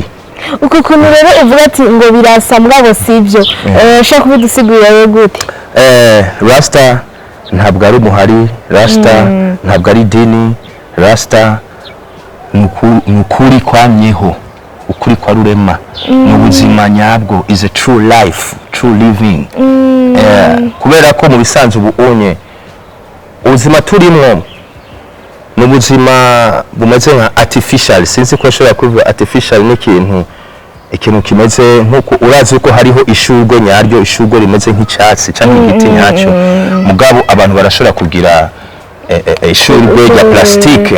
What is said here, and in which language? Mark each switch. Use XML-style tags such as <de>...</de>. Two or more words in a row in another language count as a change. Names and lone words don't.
<rn>Uko kuntu rero uvuga ati ngo birasa mugabo sivyo, shaka kubidusigurira rero gute? Rasta ntabwo ari umuhari, Rasta ntabwo ari idini, Rasta nukuri kwamyeho, ukuri kwa rurema, n'ubuzima nyabwo,</rn> <en>is a true life, true living.</en> <rn>Kubera ko mu bisanzwe ubunye ubuzima turimwo n'ubuzima bumeze nka artificial. Sinzi ko ashobora kuvuga artificial ikintu kimeze nkuko urazi uko hariho ishurwe nyaryo, ishurwe rimeze nk'icyatsi cyangwa igiti nyacyo, mugabo abantu barashobora kugira ishurwe rya plastike</rn>